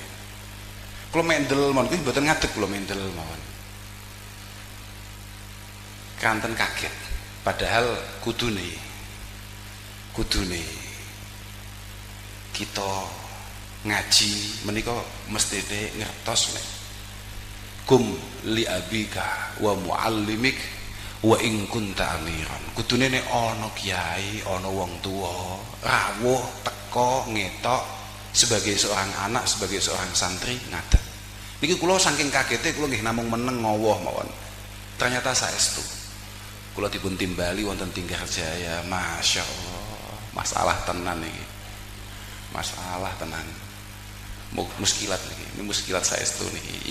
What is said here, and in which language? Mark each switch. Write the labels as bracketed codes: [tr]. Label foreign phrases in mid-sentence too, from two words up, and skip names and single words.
[jv] Kula mendel mawon kuwi mboten ngadeg kula mendel mawon. Kanten kaget. Padahal kudune kita ngaji menika mestine ngertos nek [ar] kum li abika wa muallimik wa in kunta amiran. [jv] Kudune nek ana kiai, ana wong tuwa rawuh teka ngetok [id] sebagai seorang anak, sebagai seorang santri [jv] ngadeg. Niki kula saking kagete kula nggih namung meneng ngowoh mawon. Ternyata saestu. Kula dipun timbali wonten Tinggarjaya, Masya Allah, masalah tenan iki. Masalah tenan. Muskilat niki, [id] ini muskilat [jv] saestu niki.